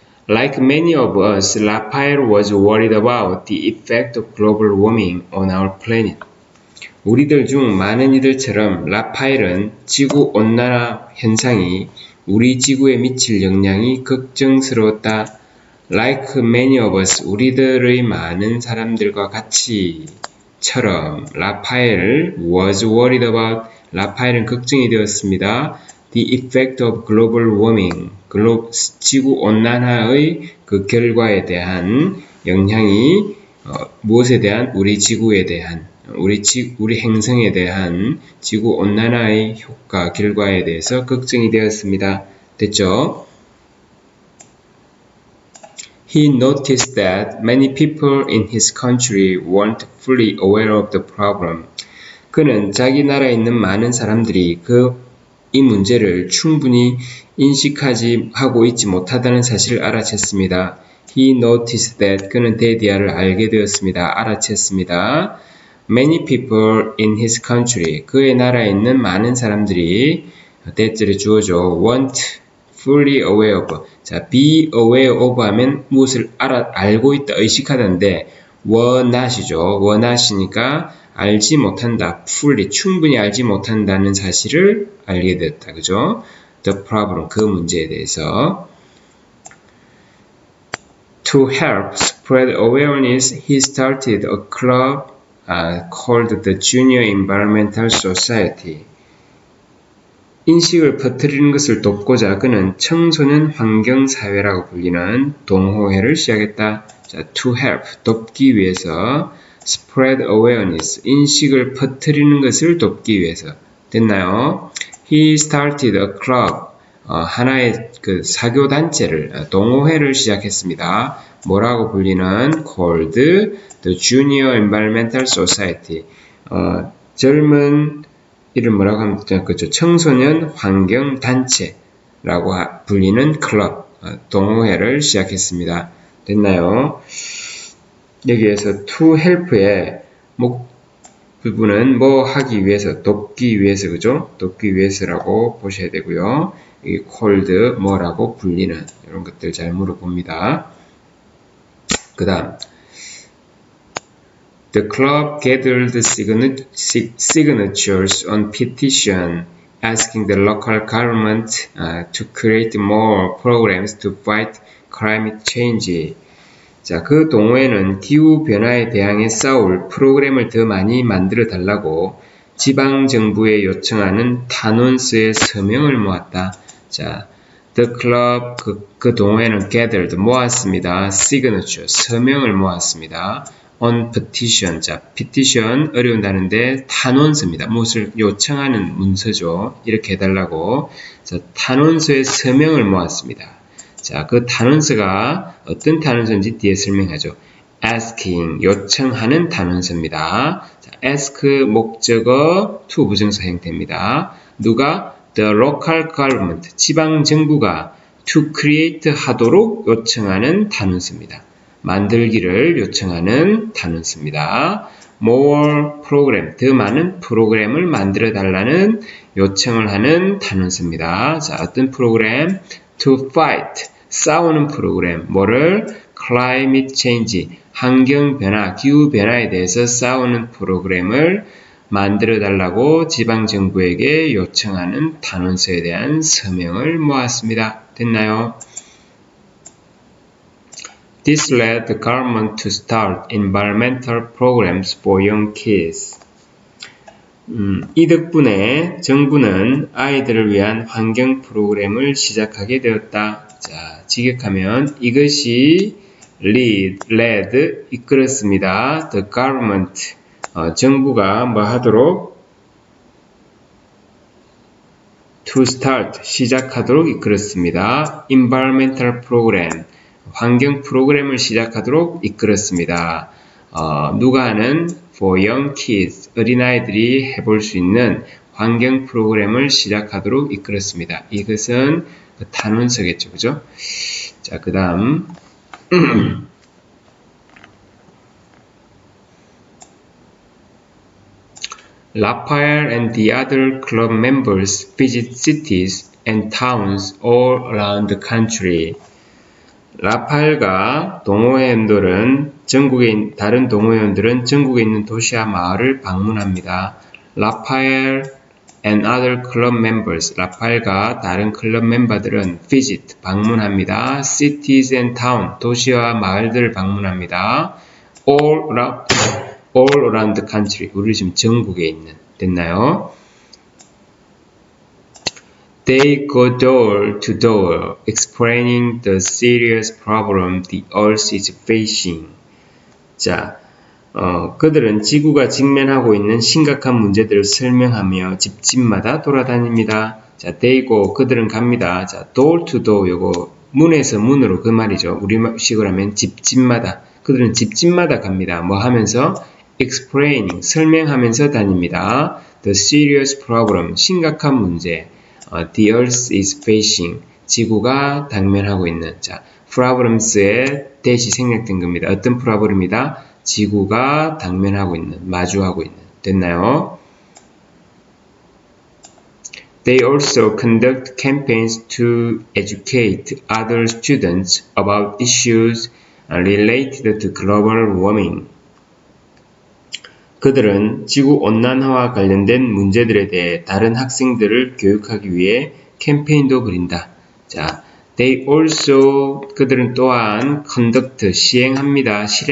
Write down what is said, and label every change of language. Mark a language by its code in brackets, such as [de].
[en] Like many of us, Raphael was worried about the effect of global warming on our planet. [ko] 우리들 중 많은 이들처럼 라파엘은 지구 온난화 현상이 우리 지구에 미칠 영향이 걱정스러웠다. [en] Like many of us, [ko] 우리들의 많은 사람들과 같이처럼 라파엘 [en] was worried about, [ko] 라파엘은 걱정이 되었습니다. [en] The effect of global warming, [ko] 지구 온난화의 그 결과에 대한 영향이 무엇에 대한? 우리 지구에 대한, 우리 행성에 대한 지구 온난화의 효과, 결과에 대해서 걱정이 되었습니다. 됐죠? [en] He noticed that many people in his country weren't fully aware of the problem. [ko] 그는 자기 나라에 있는 많은 사람들이 이 문제를 충분히 인식하고 있지 못하다는 사실을 알아챘습니다. [en] He noticed that [ko] 그는 대디아를 알게 되었습니다. 알아챘습니다. [en] Many people in his country, [ko] 그의 나라에 있는 많은 사람들이 대절에 주어져 [en] weren't fully aware of. [ko] 자, [en] be aware of [ko] 하면 무엇을 알고 있다, 의식하다인데 [en] were not [ko] 이죠. [en] were not [ko] 이니까 알지 못한다, fully, 충분히 알지 못한다는 사실을 알게 되었다. 그죠? [en] The problem, [ko] 그 문제에 대해서. [en] To help spread awareness, he started a club called the Junior Environmental Society. [ko] 인식을 퍼뜨리는 것을 돕고자 그는 청소년 환경사회라고 불리는 동호회를 시작했다. 자, [en] to help, [ko] 돕기 위해서, [en] spread awareness, [ko] 인식을 퍼뜨리는 것을 돕기 위해서. 됐나요? [en] He started a club, [ko] 하나의 그 사교단체를, 동호회를 시작했습니다. 뭐라고 불리는? [en] called the Junior Environmental Society. [ko] 젊은 이를 뭐라고 하면 그죠? 청소년 환경단체라고 불리는 클럽, 동호회를 시작했습니다. 됐나요? 여기에서 [en] to help [ko] 의 부분은 뭐 하기 위해서, 돕기 위해서, 그죠? 돕기 위해서라고 보셔야 되고요. 이 called 뭐라고 불리는 이런 것들 잘 물어봅니다. 그 다음 [en] The club gathered signatures on petition asking the local government to create more programs to fight climate change. [ko] 자, 그 동호회는 기후변화에 대항해 싸울 프로그램을 더 많이 만들어 달라고 지방정부에 요청하는 탄원서의 서명을 모았다. 자, [en] The club, [ko] 그 동호회는 gathered, 모았습니다. signature, 서명을 모았습니다. [en] on petition, [ko] 자, petition, 어려운 단어인데 탄원서입니다. 무엇을 요청하는 문서죠. 이렇게 해달라고. 자, 탄원서의 서명을 모았습니다. 자, 그 탄원서가 어떤 탄원서인지 뒤에 설명하죠. asking, 요청하는 탄원서입니다. 자, ask 목적어 to 부정사 형태입니다. 누가? [en] The local government, [ko] 지방정부가 [en] to create [ko] 하도록 요청하는 탄원서입니다. 만들기를 요청하는 단어입니다. [en] More program, [ko] 더 많은 프로그램을 만들어 달라는 요청을 하는 단어입니다. 자, 어떤 프로그램? [en] To fight, [ko] 싸우는 프로그램. 뭐를? [en] Climate change, [ko] 환경변화, 기후변화에 대해서 싸우는 프로그램을 만들어 달라고 지방정부에게 요청하는 단원서에 대한 서명을 모았습니다. 됐나요? [en] This led the government to start environmental programs for young kids. [ko] 이 덕분에 정부는 아이들을 위한 환경 프로그램을 시작하게 되었다. 자, 직역하면 이것이 led, 이끌었습니다. [en] The government, [ko] 정부가 뭐 하도록? [en] To start, [ko] 시작하도록 이끌었습니다. [en] Environmental program, [ko] 환경 프로그램을 시작하도록 이끌었습니다. 누가 하는? [en] For young kids, [ko] 어린아이들이 해볼 수 있는 환경 프로그램을 시작하도록 이끌었습니다. 이것은 그 탄원서겠죠, 그죠? 자, 그 다음 [en] Raphael and the other club members visit cities and towns all around the country. [ko] 라팔과 동호회원들은 다른 동호회원들은 전국에 있는 도시와 마을을 방문합니다. 라파엘 [en] and other club members, [ko] 라팔과 다른 클럽 멤버들은 visit, 방문합니다. [en] cities and town, [ko] 도시와 마을들을 방문합니다. [en] all around the country, [ko] 우리 지금 전국에 있는, 됐나요? [en] They go door to door, explaining the serious problem the Earth is facing. [ko] 자, 그들은 지구가 직면하고 있는 심각한 문제들을 설명하며 집집마다 돌아다닙니다. 자, [en] they go, [ko] 그들은 갑니다. 자, [en] door to door, [ko] 요거 문에서 문으로 그 말이죠. 우리식으로 하면 집집마다. 그들은 집집마다 갑니다. 뭐 하면서? explaining, 설명하면서 다닙니다. [en] The serious problem, [ko] 심각한 문제. [en] The Earth is facing, [ko] 지구가 당면하고 있는. 자, problems에 대시 생략된 겁니다. 어떤 problem이다? 지구가 당면하고 있는, 마주하고 있는. 됐나요? [en] They also conduct campaigns to educate other students about issues related to global warming. [ko] 그들은 지구온난화와 관련된 문제들에 대해 다른 학생들을 교육하기 위해 캠페인도 벌인다. 자, [en] they also, [ko] 그들은 또한 conduct, 실행합니다.